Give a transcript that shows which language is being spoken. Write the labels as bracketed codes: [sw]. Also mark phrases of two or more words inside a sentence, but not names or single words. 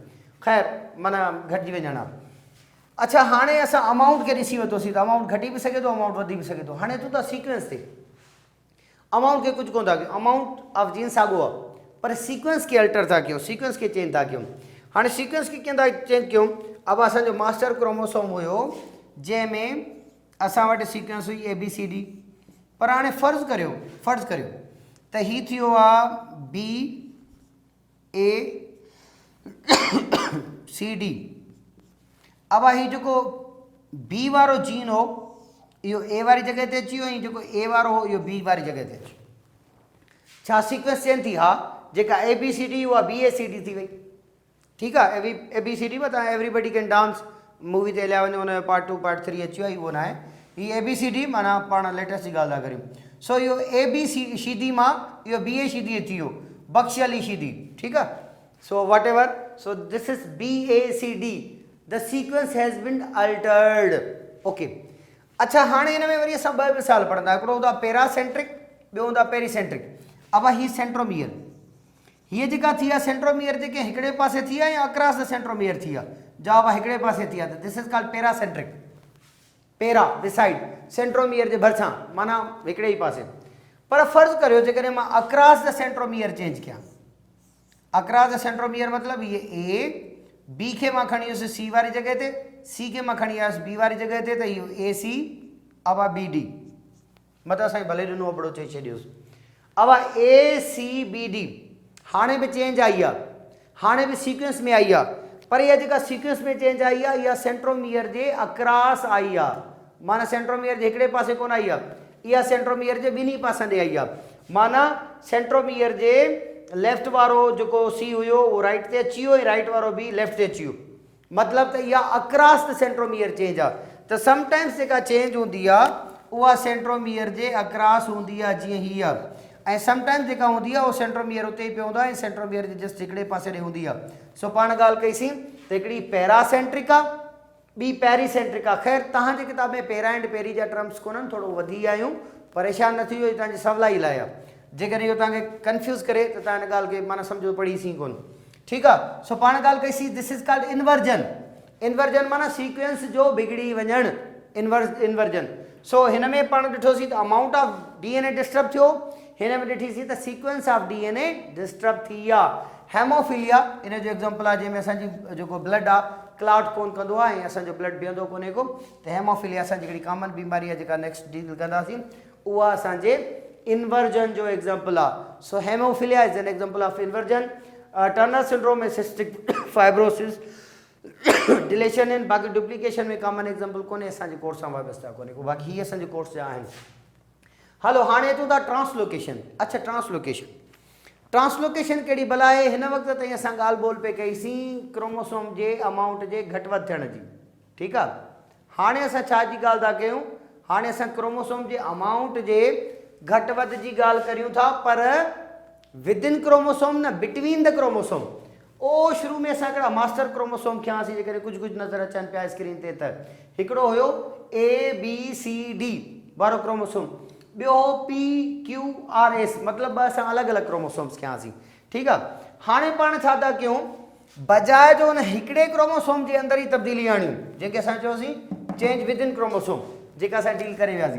[sd] ख़ैर माना घटिजी वञणु आहे। अच्छा, हाणे असां अमाउंट खे ॾिसी वरितोसीं त अमाउंट घटी बि सघे थो, अमाउंट वधी बि सघे थो। हाणे अचूं था सीक्वेंस ते। अमाउंट खे कुझु कोन था कयूं, [en] amount of gene [sd] साॻियो आहे, पर सीक्वेंस खे अल्टर था कयूं, सीक्वेंस खे चेंज था कयूं। हाणे सीक्वेंस खे कीअं था चेंज कयूं? अब असांजो मास्टर क्रोमोसोम हुयो जंहिंमें असां वटि सीक्वेंस हुई ABCD, पर हाणे फ़र्ज़ु करियो त ही थियो आहे BACD। अब ही जेको B वारो जीन हो इहो A वारी जॻह ते अची वियो, ऐं जेको A वारो हो इहो B वारी जॻह ते अची वियो। छा सीक्वेंस चेंज थी? हा, जेका ABCD उहा BACD थी वई। ठीकु आहे, ABCD में तव्हां एवरीबडी कैन डांस मूवी ते हलिया वञो, हुनजो पार्ट 2 पार्ट 3 अची वियो आहे, इहो न आहे। हीअ ABCD माना पाण लेटेस्ट जी ॻाल्हि था करियूं। सो इहो ABCD मां इहो BACD अची वियो, बख्शियली शीदी। ठीकु आहे, [en] so whatever, so this is BACD, the sequence has been altered. [sd] ओके, अच्छा, हाणे हिन में वरी असां ॿ मिसाल पढ़ंदा। हिकिड़ो हूंदो आहे पैरासेंट्रिक, ॿियो हूंदो आहे पेरीसेंट्रिक। अब ही सेंट्रोमियर, हीअ जेका थी आहे सेंट्रोमियर जेके हिकिड़े पासे थी आहे या [en] across the centromere [sd] थी आहे? जवाब आहे हिकिड़े पासे थी आहे, त [en] this is called paracentric. para beside, [sd] सेंट्रोमियर जे भरिसां, माना हिकिड़े ई पासे। पर फ़र्ज़ु करियो जेकॾहिं मां [en] across the centromere [sd] चेंज कयां, [en] across the centromere [sd] मतिलबु इहे A, B खे मां खणी वियुसि C वारी जॻह ते, C खे मां खणी आयुसि B वारी जॻह ते, त इहो AC, अब BD। मतिलबु असांखे भले ॾिनो बड़ो चई छॾियोसि। अब ACBD हाणे बि चेंज आई आहे, हाणे बि सीक्वेंस में आई आहे, पर इहा जेका सीक्वेंस में चेंज आई आहे इहा सेंट्रोमियर जे अक्रॉस आई आहे, माना सेंट्रोमियर जे हिकिड़े पासे कोन आई आहे। इहा सेंट्रोमियर जे ॿिन्ही पासनि ॾे आई आहे। माना सेंट्रोमियर जे लेफ्ट वारो जेको सी हुयो उहो राइट ते अची वियो ऐं राइट वारो बि लेफ्ट ते अची वियो। मतिलबु त इहा [en] across the centromere [sd] चेंज आहे। त समटाइम्स जेका चेंज हूंदी आहे उहा सेंट्रोमियर जे अक्रॉस हूंदी आहे, जीअं हीअ आहे, ऐं समटाइम्स जेका हूंदी आहे उहो सेंट्रोमियर उते ई पियो हूंदो आहे ऐं सेंट्रोमियर जे जस्ट हिकिड़े पासे ॾे हूंदी आहे। सो पाण ॻाल्हि कईसीं त हिकिड़ी पैरासेंट्रिक आहे, ॿी पेरीसेंट्रिक आहे। ख़ैर तव्हांजे किताब में [en] para and peri [sd] जा टर्म्स कोन्हनि, थोरो वधी विया आहियूं, परेशान न थी वियो, तव्हांजी सवलाई लाइ आहे। जेकॾहिं इहो तव्हांखे कंफ्यूज़ करे त तव्हां हिन ॻाल्हि खे माना सम्झो पढ़ीसीं कोन, ठीकु आहे। सो पाण ॻाल्हि कईसीं [en] this is called inversion. [sd] इन्वर्जन माना सीक्वेंस जो बिगड़ी वञणु, इन्वर्जन। सो हिन में पाण ॾिठोसीं त [en] amount of DNA [sd] डिस्टर्ब थियो, हिन में ॾिठीसीं त [en] sequence of DNA [sd] डिस्टर्ब थी आहे। हेमोफिलिया इन जो एग्जाम्पल आहे, जंहिंमें असांजी जेको ब्लड आहे क्लॉट कोन कंदो आहे ऐं असांजो ब्लड बीहंदो कोन्हे को, त हेमोफिलिया असांजी हिकिड़ी कॉमन बीमारी आहे जेका [en] next deal [sd] कंदासीं, उहा असांजे इन्वर्जन जो एग्जाम्पल आहे। [en] so hemophilia is an example of inversion. [sd] टर्नर सिंड्रोम में [en] cystic fibrosis, [sd] डिलेशन इन, बाक़ी डुप्लीकेशन में कॉमन एग्जाम्पल कोन्हे, असांजे कोर्स सां वाबस्ता कोन्हे को, बाक़ी हीअ असांजे कोर्स जा आहिनि। हलो हाणे अचूं था ट्रांसलोकेशन। अच्छा ट्रांसलोकेशन कहिड़ी भला आहे? हिन वक़्त ताईं असां ॻाल्हि ॿोल पे कईसीं क्रोमोसोम जे अमाउंट जे घटि वधि थियण जी, ठीकु आहे। हाणे असां छा जी ॻाल्हि था कयूं? हाणे असां क्रोमोसोम जे अमाउंट जे घटि वधि जी ॻाल्हि करियूं था, पर [en] within chromosome [sd] न, [en] between the chromosome. [sd] ओ शुरू में असां हिकिड़ा मास्टर क्रोमोसोम खयासीं, जेकॾहिं कुझु नज़र अचनि पिया स्क्रीन ते, त हिकिड़ो हुयो ABCD वारो क्रोमोसोम, ॿियो हो PQRS, मतिलबु असां अलॻि अलॻि क्रोमोसोम्स खयासीं, ठीकु आहे। हाणे पाण छा था कयूं, बजाए जो हुन हिकिड़े क्रोमोसोम जे अंदरि ई तब्दीली आणियूं, जेके असां चयोसीं [en] change within chromosome, [sd] जेका असां डील करे वियासीं।